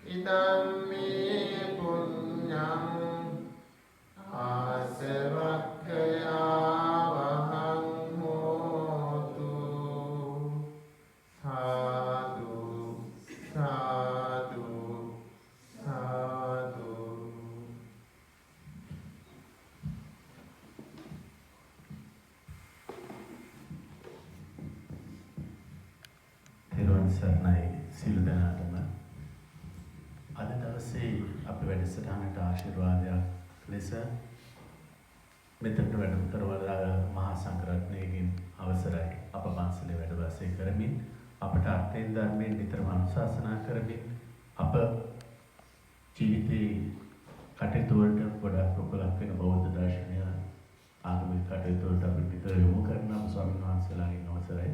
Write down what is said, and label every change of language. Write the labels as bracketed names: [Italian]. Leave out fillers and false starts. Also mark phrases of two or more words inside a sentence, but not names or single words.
[Pali] ධම්මේ පුඤ්ඤං ආසවක්ඛයා වහං හෝතු සාදු සාදු සාදු. [Sinhala] තෙරුවන් සරණයි සියලු දෙනාටම. අද දවසේ අපි වැඩසටහනට ආශිර්වාදයක් ලෙස මෙතනට වැඩම කරවලා මහා සංඝරත්නයගෙන් අවසරයි අප පන්සලේ වැඩ වාසය කරමින් අපට අර්ථයෙන් ධර්මයෙන් නිතරම අනුශාසනා කරමින් අප ජීවිතේ කටයුතු වලට ගොඩාක් ප්‍රබලක් වෙන බෞද්ධ දර්ශනය ආගමික කටයුතු වලට අපි විතර යොමු කරන ස්වාමීන් වහන්සේලාගෙන් අවසරයි.